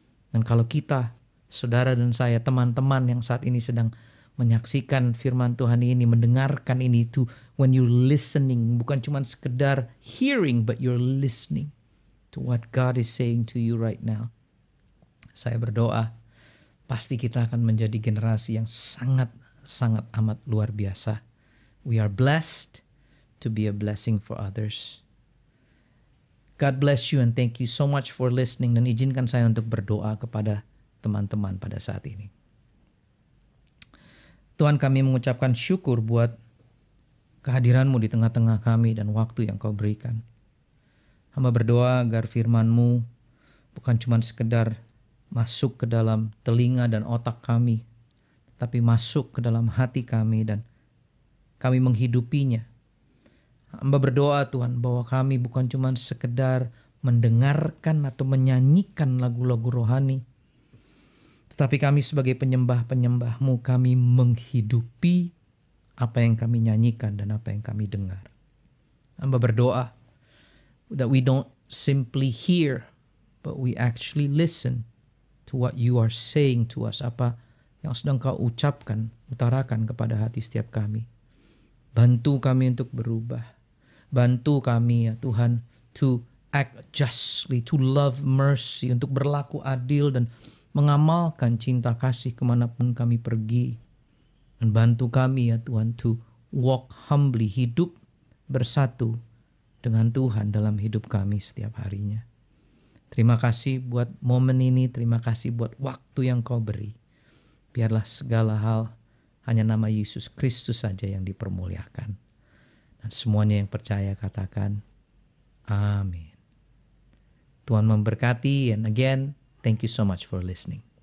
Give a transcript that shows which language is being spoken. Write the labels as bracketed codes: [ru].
[id] Dan kalau kita, saudara dan saya, teman-teman yang saat ini sedang menyaksikan firman Tuhan ini, mendengarkan ini, itu [en] when you're listening, [id] bukan cuma sekedar hearing, [en] but you're listening to what God is saying to you right now. [id] Saya berdoa, pasti kita akan menjadi generasi yang sangat amat luar biasa. [en] We are blessed to be a blessing for others. God bless you and thank you so much for listening. [id] Dan izinkan saya untuk berdoa kepada teman-teman pada saat ini. Tuhan, kami mengucapkan syukur buat kehadiran-Mu di tengah-tengah kami dan waktu yang Kau berikan. Hamba berdoa agar firman-Mu bukan cuma sekedar masuk ke dalam telinga dan otak kami, tapi masuk ke dalam hati kami dan kami menghidupinya. Hamba berdoa Tuhan bahwa kami bukan cuma sekedar mendengarkan atau menyanyikan lagu-lagu rohani, tetapi kami sebagai penyembah-penyembah-Mu, kami menghidupi apa yang kami nyanyikan dan apa yang kami dengar. Hamba berdoa [en] that we don't simply hear, but we actually listen to what you are saying to us. [id] Apa yang sedang Kau ucapkan, utarakan kepada hati setiap kami. Bantu kami untuk berubah. Bantu kami ya Tuhan, [en] to act justly, to love mercy, [id] untuk berlaku adil dan mengamalkan cinta kasih kemanapun kami pergi. Dan bantu kami ya Tuhan, [en] to walk humbly, [id] hidup bersatu dengan Tuhan dalam hidup kami setiap harinya. Terima kasih buat momen ini, terima kasih buat waktu yang Kau beri. Biarlah segala hal hanya nama Yesus Kristus saja yang dipermuliakan. Dan semuanya yang percaya katakan, amin. Tuhan memberkati, [en] and again, thank you so much for listening.